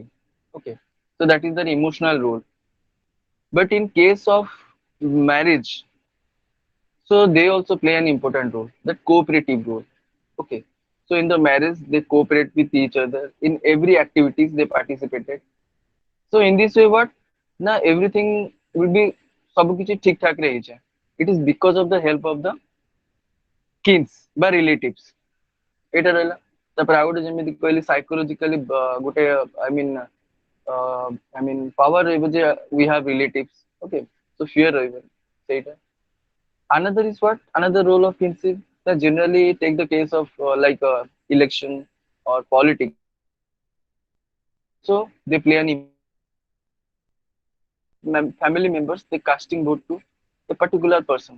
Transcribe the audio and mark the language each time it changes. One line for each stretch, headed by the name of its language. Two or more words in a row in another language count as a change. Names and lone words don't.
English: Okay, so that is their emotional role. But in case of marriage, so they also play an important role, the cooperative role. Okay, so in the marriage they cooperate with each other in every activities they participated. So in this way, what now everything will be
Hindi: सब किसी ठीक ठाक रही है.
English: It is because of the help of the kins by relatives.
Odia: ଏଇଟା ରହିଲା. ତାପରେ ଆଉ ଗୋଟେ ଯେମିତି କହିଲି ସାଇକୋଲୋଜିକାଲି ଗୋଟେ
English: I mean power
Odia: ରହିବ ଯେ
English: we have relatives. Okay, so fear
Odia: ରହିବ ସେଇଟା.
English: Another is what? Another role of kinship that generally take the case of like election or politics. Also, they play an important role. Family members they casting vote to a particular person.